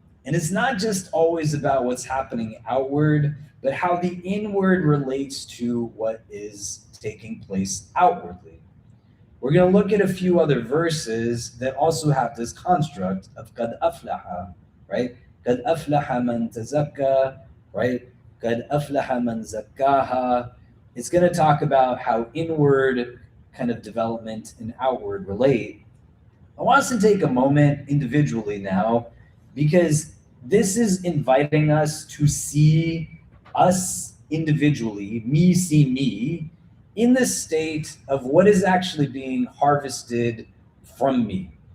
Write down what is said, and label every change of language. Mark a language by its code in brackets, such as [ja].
[en] And it's not just always about what's happening outward, but how the inward relates to what is taking place outwardly. We're going to look at a few other verses that also have this construct of [ar] قَدْ أَفْلَحَ, [en] right? [ar] قَدْ أَفْلَحَ مَنْ تَزَكَّى, [en] right? [ar] قَدْ أَفْلَحَ مَنْ زَكَّاهَا. [en] It's going to talk about how inward kind of development and outward relate. I want us to take a moment individually now, because this is inviting us to see us individually, me see me, in the state of what is actually being harvested from me.